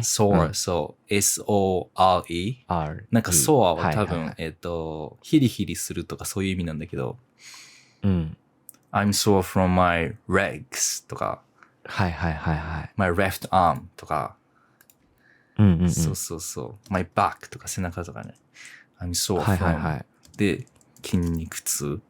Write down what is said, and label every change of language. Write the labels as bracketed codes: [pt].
[en] sore、そう、S-O-R-E。 [ja] なんか sore は多分、ヒリヒリするとかそういう意味なんだけど、 [en] I'm sore from my legs [ja] とか、はいはいはいはい。 [en] my left arm [ja] とか、そうそうそう。 [en] my back [ja] とか背中とかね。 [en] I'm sore from、で、筋肉痛。